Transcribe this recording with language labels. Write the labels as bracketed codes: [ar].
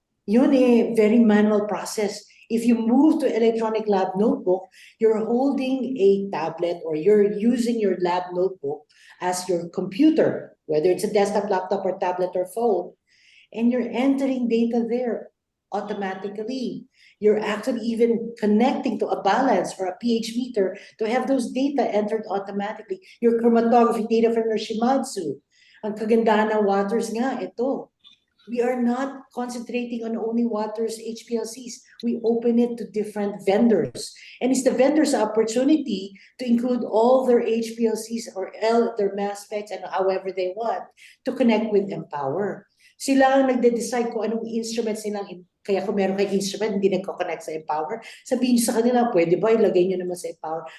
[en] Yun very manual process. If you move to electronic lab notebook, you're holding a tablet or you're using your lab notebook as your computer, whether it's a desktop, laptop, or tablet or phone, and you're entering data there. automatically. You're actually even connecting to a balance or a pH meter to have those data entered automatically. Your chromatography data from your Shimadzu. [tl] Ang kagandahan ng waters nga, ito. [en] We are not concentrating on only waters HPLCs. We open it to different vendors. And it's the vendors' opportunity to include all their HPLCs or their mass specs and however they want to connect with Empower. [tl] Sila ang nagde-decide kung anong instruments nilang, kaya kung meron kayong instrument, hindi nagko-connect sa Empower, sabihin nyo sa kanila, pwede ba ilagay nyo naman sa Empower?